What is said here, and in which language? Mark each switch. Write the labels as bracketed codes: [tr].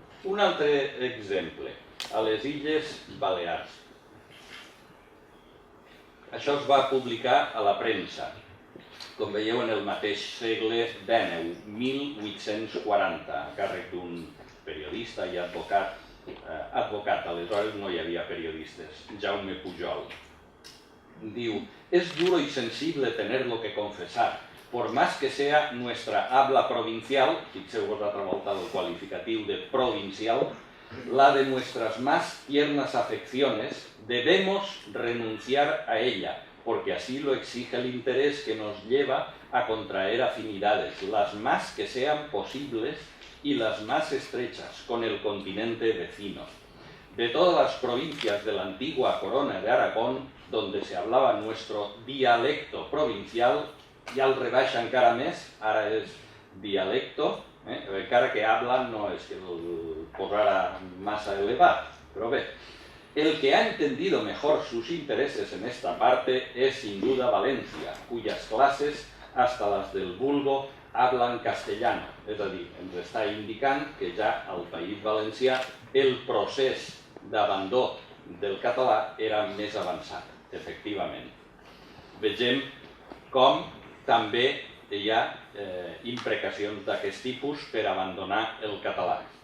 [ca] Un altre exemple, a les Illes Balears. Això es va publicar a la premsa, com veieu, en el mateix segle XIX, 1840, a càrrec d'un periodista i advocat. Aleshores no hi havia periodistes, Jaume Pujol. [es] Diu: es duro y sensible tener lo que confesar, por más que sea nuestra habla provincial, [ca] fixeu-vos l'altra volta del qualificatiu de provincial, [es] la de nuestras más tiernas afecciones, debemos renunciar a ella, porque así lo exige el interés que nos lleva a contraer afinidades, las más que sean posibles y las más estrechas, con el continente vecino. De todas las provincias de la antigua corona de Aragón, donde se hablaba nuestro dialecto provincial, [ca] ja el rebaixa encara més, ara és dialecto, encara que habla no és que el posara massa elevat, però bé. [es] El que ha entendido mejor sus intereses en esta parte es sin duda Valencia, cuyas clases, hasta las del vulgo, hablan castellano. [ca] És a dir, ens està indicant que ja al País Valencià el procés d'abandó del català era més avançat, efectivament. Vegem com també hi ha imprecacions d'aquest tipus per abandonar el català.